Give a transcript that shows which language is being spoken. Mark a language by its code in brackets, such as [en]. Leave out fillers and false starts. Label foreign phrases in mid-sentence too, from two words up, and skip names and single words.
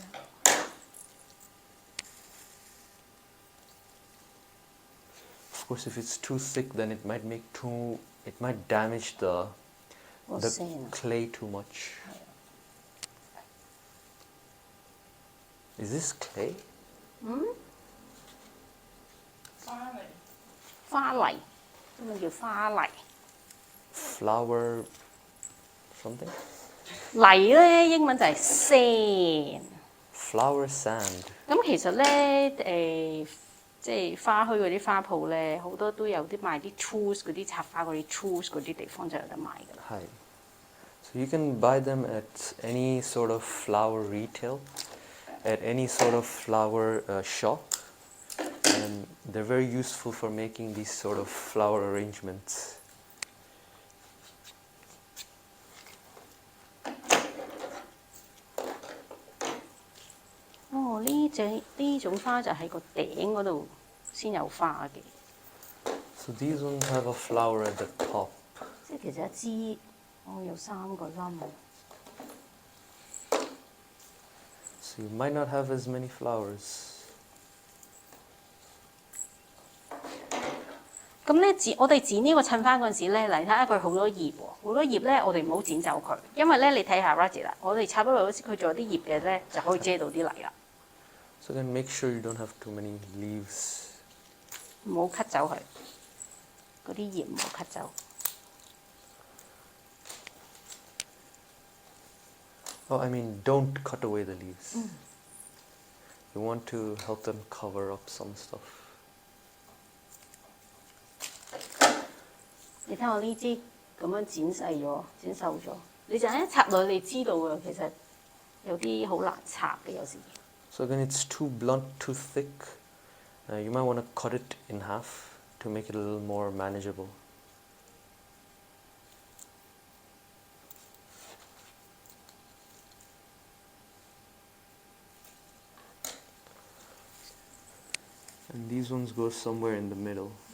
[en] Of course, if it's too thick, then it might damage the clay too much. Is this clay? [yue] 花泥，咁咪叫花泥。 [en] Flower something? [yue] 泥咧英文就係 sand。 [en] Flower sand. [yue] 咁其實咧即係花墟嗰啲花鋪咧，好多都有啲賣啲 tools 嗰啲插花嗰啲 tools 嗰啲地方就有得賣㗎啦。 [en] 係。So you can buy them at any sort of flower retail, at any sort of flower shop, and they're very useful for making these sort of flower arrangements. [yue] 哦，呢種花就喺個頂嗰度先有花嘅。 [en] So these ones have a flower at the top. [yue] 即係其實一支，有3個冧。 [en] So you might not have as many flowers. [yue] 咁咧我哋剪呢個襯花嗰陣時咧，嚟睇下佢好多葉喎，好多葉咧我哋唔好剪走佢，因為咧你睇下 Raji 啦，我哋插咗落去佢仲有啲葉嘅咧，就可以遮到啲泥啦。 [en] So then make sure you don't have too many leaves. [yue] 唔好 cut 走佢，嗰啲葉唔好 cut 走。 [en] Oh, I mean, don't cut away the leaves. You want to help them cover up some stuff. [yue] 你睇我呢支咁樣剪細咗、剪瘦咗，你就一插落去，你知道㗎。其實有啲好難插嘅有時。 [en] So again, it's too blunt, too thick. You might want to cut it in half to make it a little more manageable. And these ones go somewhere in the middle.